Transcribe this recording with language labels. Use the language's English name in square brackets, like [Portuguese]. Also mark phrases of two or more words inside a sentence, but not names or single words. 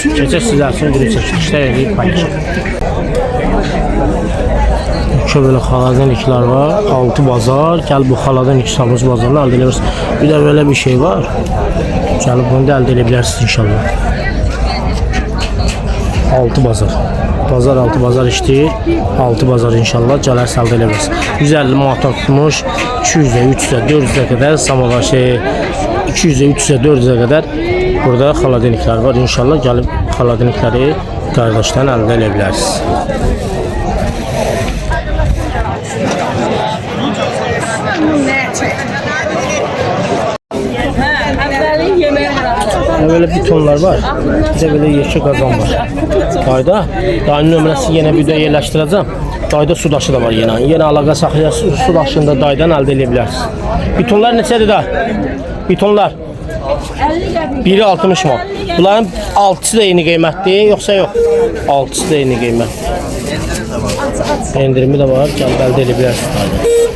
[Azerbaijani] Keçək sizlər üçün video çəkilişlər edib paylaşaq. Böyle xaladeniklər var, 6 bazar. Gəl bu xaladenik Sabunçu bazarını əldə edirsiniz. Bir də böyle bir şey var. Gəlib bunu da əldə edə bilərsiniz inşallah. 6 bazar. Bazar 6 bazar işləyir. 6 bazar inşallah gələrsə əldə edə bilərsiniz. 150 manatdan tutmuş 200'e, 300'e, 400'e kadar samovar 200'e, 300'e, 400'e kadar burada xaladeniklər var. İnşallah gəlib xaladenikləri qardaşdan əldə edə bilərsiniz. Böyle bitonlar var. Bir de böyle yeşil kazan var. Dayda. Dayının nömrəsi yine bir de yerləşdirəcəm. Dayda su daşı da var yine. Yine əlaqə saxlayasınız. Su daşını da daydan əldə edə bilərsiniz. Bitonlar neçədir da? Bitonlar. Biri 60 manat. Bunların 6'sı da yeni qiymətdir, yoxsa yox? 6'sı da yeni qiymətdir. Endirimi də var. Gəlib əldə edə bilərsiniz.